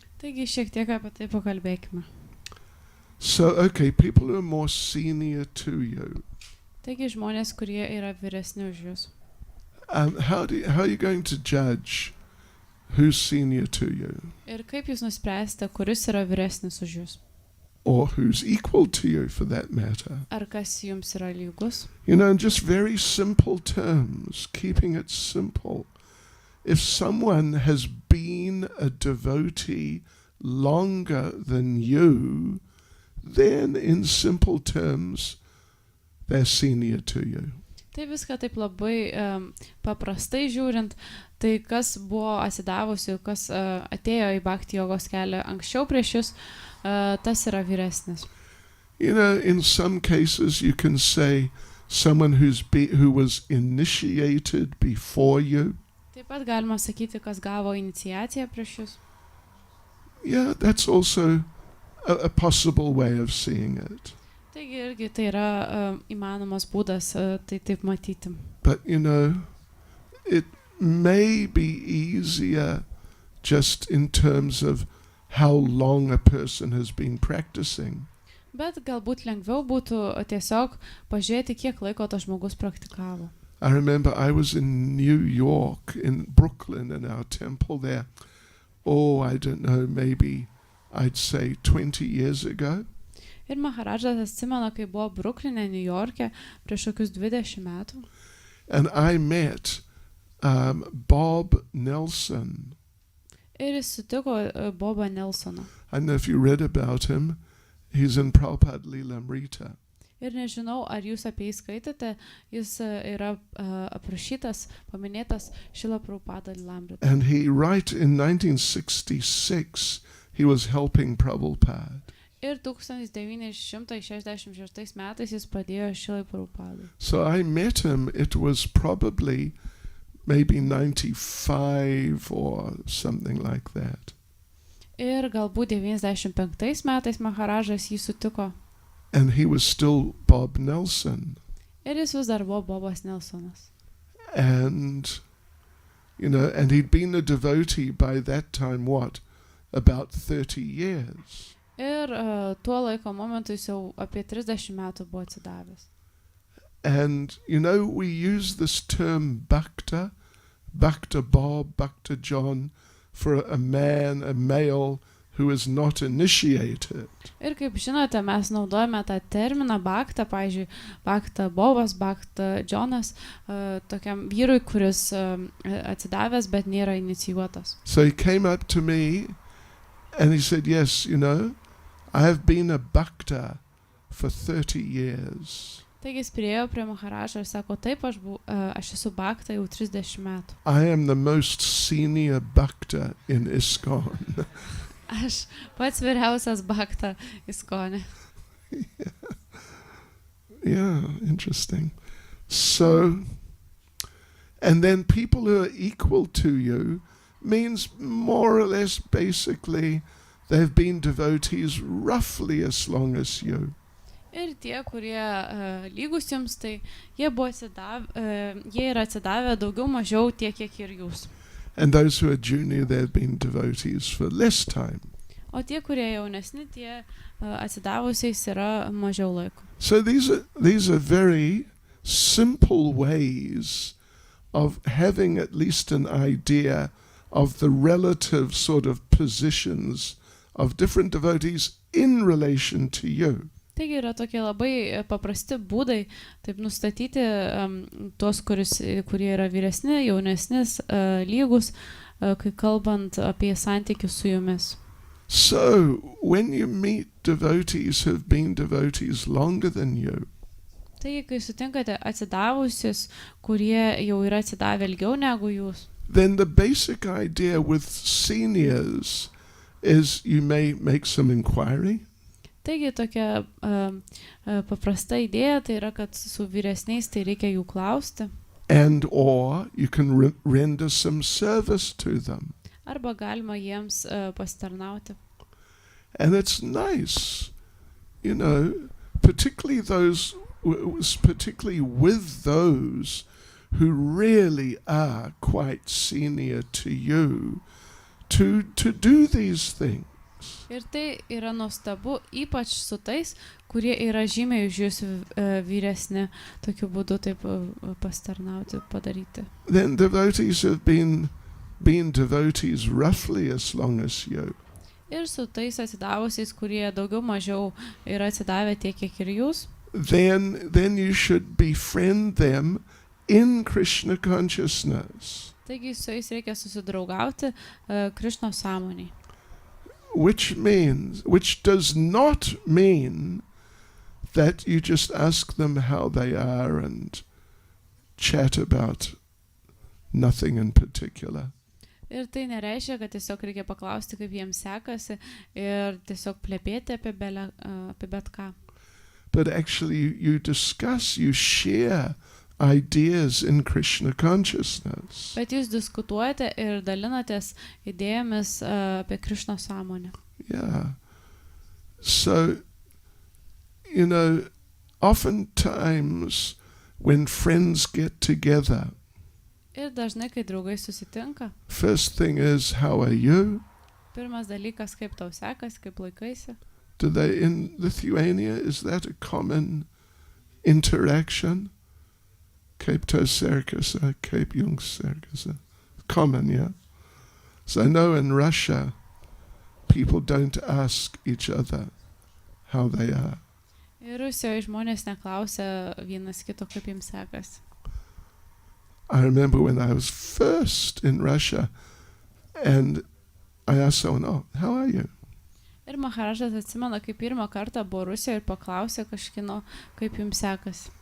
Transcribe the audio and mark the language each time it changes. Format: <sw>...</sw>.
<lt>Taigi, šiek tiek apie tai pakalbėkime.</lt> <en>So, okay, people who are more senior to you.</en> <lt>Taigi, žmonės, kurie yra vyresni už jūs.</lt> <en>How are you going to judge who's senior to you?</en> <lt>Ir kaip jūs nuspręsite, kuris yra vyresnis už jūs?</lt> <en>Or who's equal to you, for that matter?</en> <lt>Ar kas jums yra lygus?</lt> <en>You know, in just very simple terms, keeping it simple. If someone has been a devotee longer than you, then in simple terms, they're senior to you.</en> <lt>Tai viską taip labai paprastai žiūrint, tai kas buvo atsidavusi, kas atėjo į Bhakti jogos kelią anksčiau prieš jūs, tas yra vyresnis.</lt> <en>You know, in some cases you can say someone who was initiated before you.</en> <lt>Taip pat galima sakyti, kas gavo iniciaciją prieš jūs.</lt> <en>Yeah, that's also a possible way of seeing it.</en> <lt>Taigi irgi tai yra įmanomas būdas tai taip matyti.</lt> <en>But you know, it may be easier just in terms of how long a person has been practicing.</en> <lt>Bet galbūt lengviau būtų tiesiog pažiūrėti, kiek laiko tas žmogus praktikavo.</lt> <en>I remember I was in New York, in Brooklyn, in our temple there. Oh, I don't know, maybe I'd say 20 years ago.</en> <lt>Ir Maharadžas atsimena, kai buvo Brukline, New York'e, prieš kokius 20 metų.</lt> <en>And I met Bob Nelson.</en> <lt>Ir jis sutiko Bobą Nelsoną.</lt> <en>I don't know if you read about him. He's in Prabhupada Lilamrita.</en> <lt>Ir nežinau, ar jūs apie jį skaitote, jis yra aprašytas, paminėtas Šrila Prabhupada Lilamrita.</lt> <en>And he, right in 1966, he was helping Prabhupada.</en> <lt>Ir 1966 metais jis padėjo Šrilai Prabhupadai.</lt> <en>So I met him, it was probably maybe 95 or something like that.</en> <lt>Ir galbūt 95 metais Maharadžas jį sutiko.</lt> <en>And he was still Bob Nelson.</en> <lt>Ir jis vis dar buvo Bobas Nelsonas.</lt> <en>And, you know, and he'd been a devotee by that time, what, about 30 years.</en> <lt>Ir tuo laiko momentu jis jau apie 30 metų buvo atsidavęs.</lt> <en>And, we use this term Bhakta Bob, Bhakta John, for a male who is not initiated.</en> <lt>Ir kaip žinote, mes naudojame tą terminą Bhakta, pavyzdžiui, Bhakta Bobas, Bhakta Jonas, tokiam vyrui, kuris atsidavęs, bet nėra inicijuotas.</lt> <en>So he came up to me and he said, yes, I have been a Bhakta for 30 years.</en> <lt>Taigi jis priėjo prie Maharažo ir sako, taip, aš esu Bhakta jau 30 metų.</lt> <en>I am the most senior Bhakta in ISKCON.</en> <lt>Aš pats vyriausias Bhakta ISKCON'e.</lt> <en>Yeah, interesting. So, and then people who are equal to you means more or less basically they've been devotees roughly as long as you.</en> <lt>Ir tie, kurie lygus jums, tai jie yra atsidavę daugiau mažiau tiek, kiek ir jūs.</lt> <en>And those who are junior, they've been devotees for less time.</en> <lt>O tie, kurie jaunesni, tie atsidavusiais yra mažiau laiko.</lt> <en>So these are very simple ways of having at least an idea of the relative sort of positions of different devotees in relation to you.</en> <lt>Taigi yra tokie labai paprasti būdai taip nustatyti tuos, kurie yra vyresni, jaunesnis, lygus, kai kalbant apie santykius su jumis.</lt> <en>So, when you meet devotees who have been devotees longer than you,</en> <lt>taigi, kai sutinkate atsidavusius, kurie jau yra atsidavę ilgiau negu jūs,</lt> <en>then the basic idea with seniors is you may make some inquiry.</en> <lt>Taigi tokia paprasta idėja tai yra, kad su vyresniais tai reikia jų klausti.</lt> <en>And or you can render some service to them.</en> <lt>Arba galima jiems pasitarnauti.</lt> <en>And it's nice, particularly with those who really are quite senior to you, to do these things.</en> <lt>Ir tai yra nuostabu, ypač su tais, kurie yra žymiai už jūs vyresni, tokiu būdu taip pasitarnauti, padaryti.</lt> <en>Then devotees have been devotees roughly as long as you.</en> <lt>Ir su tais atsidavusiais, kurie daugiau mažiau yra atsidavę tiek, kiek ir jūs.</lt> <en>Then you should befriend them in Krishna consciousness.</en> <lt>Taigi su jais reikia susidraugauti Krišnos sąmonėj.</lt> <en>Which does not mean that you just ask them how they are and chat about nothing in particular.</en> <lt>Ir tai nereiškia, kad tiesiog reikia paklausti, kaip jiems sekasi ir tiesiog plepėti apie bet ką.</lt> <en>But actually you discuss, you share ideas in Krishna consciousness.</en> <lt>Bet jūs diskutuojate ir dalinatės idėjomis apie Krišnos sąmonę.</lt> <en>Yeah. So, oftentimes when friends get together,</en> <lt>Ir dažnai, kai draugai susitinka,</lt> <en>first thing is, how are you?</en> <lt>pirmas dalykas, kaip tau sekasi, kaip laikaisi.</lt> <en>Do they, in Lithuania, is that a common interaction?</en> <lt>Kaip to serkasa, kaip jungs serkasa.</lt> <en>Common, yeah? So I know in Russia, people don't ask each other how they are.</en> <lt>Ir Rusijoje žmonės neklausia vienas kito, kaip jiems sekasi.</lt> <en>I remember when I was first in Russia, and I asked someone, how are you?</en> <lt>Ir Maharažas atsimena, kaip pirmą kartą buvo Rusijoje ir paklausė kažkino, kaip jums sekasi.</lt>